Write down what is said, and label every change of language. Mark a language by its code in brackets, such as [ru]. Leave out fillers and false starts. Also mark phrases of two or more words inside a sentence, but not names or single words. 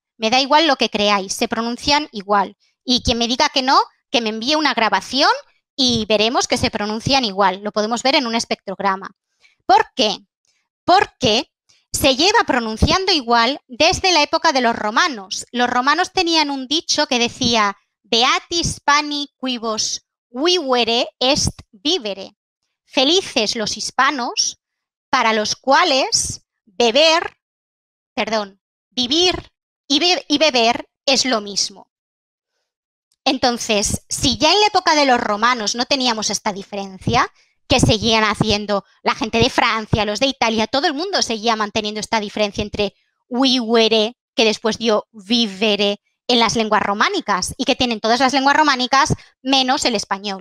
[es] Me da igual lo que creáis, se pronuncian igual. Y quien me diga que no, que me envíe una grabación y veremos que se pronuncian igual. Lo podemos ver en un espectrograma. ¿Por qué? Porque se lleva pronunciando igual desde la época de los romanos. Los romanos tenían un dicho que decía [la] Beatis pani quibus vivere est vivere. [es] Felices los hispanos para los cuales vivir y beber es lo mismo. Entonces, si ya en la época de los romanos no teníamos esta diferencia, que seguían haciendo la gente de Francia, los de Italia, todo el mundo seguía manteniendo esta diferencia entre vivere, que después dio vivere, en las lenguas románicas y que tienen todas las lenguas románicas menos el español.